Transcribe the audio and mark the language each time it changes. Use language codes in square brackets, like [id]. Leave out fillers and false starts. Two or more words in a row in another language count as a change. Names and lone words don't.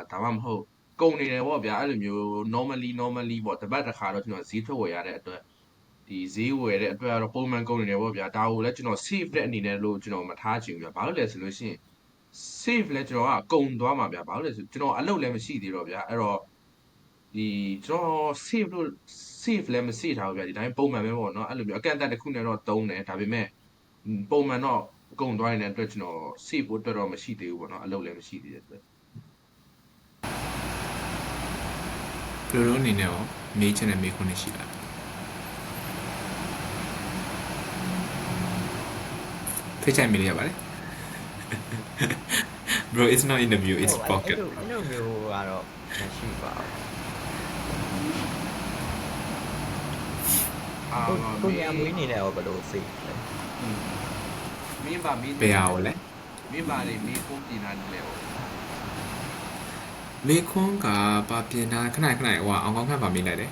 [my] ဒါမှမဟုတ်ကုန်နေတယ်ပေါ့ဗျာအဲ့လိုမျိုး normally ပေါ့တစ်ပတ်တစ်ခါတော့ကျွန်တော်ဈေးထွက်ဝယ်ရတဲ့အတွက်ဒီဈေးဝယ်တဲ့အတွက်ကတော့ပုံမှန်ကုန်နေတယ်ပေါ့ဗျာဒါကိုလည်းကျွန်တော် save တဲ့အနေနဲ့လို့ကျွန်တော်မထားချင်ဘူးဗျာဘာလို့လဲဆိုလို့ရှိရင် save လဲကျွန်တော်ကကုန်သွားမှာဗျာဘာလို့လဲဆိုကျွန်တော်အလုပ်လည်းမရှိသေးတော့ဗျာအဲ့တော့ဒီကျွန်တော် save လည်းမ save ထားဘူးဗျာဒီတိုင်းပုံမှန်ပဲပေါ့နော်အဲ့လိုမျိုးအကန့်အသတ်တစ်ခုနဲ့တော့သုံးတယ်ဒါပေမဲ့ပုံမှန်တော့ကုန်သွားနေတဲ့အတွက်ကျွန်တော် save ဖို့အတွက်တော့မရှိသေးဘူးပေါ့နော်အလုပ်လည်းမရှိသေးတဲ့အတွက် ဘယ်လိုလုပ်အနေနဲ့ရောမေးချင်တဲ့မေးခွန်းတွေရှိလားဖိတ်ချိုင်မေးရပါတယ် [en] bro it's not interview it's pocket [my] အဲ့လိုမျိုးကတော့မရှိပါဘူးကိုရမွေးနေတယ်ရောဘယ်လိုစိတ်လဲ မင်းပါမင်း ဘယ်ဟာကိုလဲ မင်းပါလေမင်းဖုန်းပြင်လာတယ်လေ မေးခွန်းကပါပြင်တာခဏဟိုအောင်ကောင်းခန့်ပါမေးလိုက်တယ်